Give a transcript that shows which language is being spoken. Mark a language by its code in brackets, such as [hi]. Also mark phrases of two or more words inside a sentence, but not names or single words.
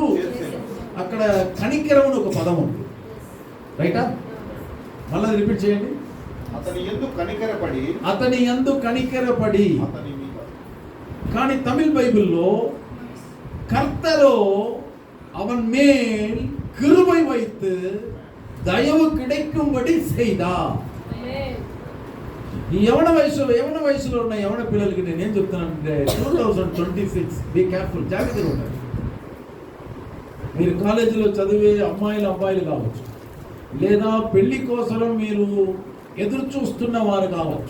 [te] అక్కడ కనికరమును ఒక పదం ఉంది, రైటా? మళ్ళీ రిపీట్ చేయండి. అతని యందు కనికరపడి. కానీ తమిళ్ బైబిల్లో [ta] கர்த்தரோ அவன் மேல் கிருபை வைத்து దయవు கிடைக்கும்படி செய்தார். [te] ఈ యవన వయసులో ఉన్న యవన పిల్లలకి నేను ఏం చెప్తానంటే 2026 [en] be careful, [te] జాగ్రత్తగా ఉండండి. మీరు కాలేజీలో చదివే అబ్బాయిలు కావచ్చు, లేదా పెళ్లి కోసం మీరు ఎదురు చూస్తున్న వారు కావచ్చు.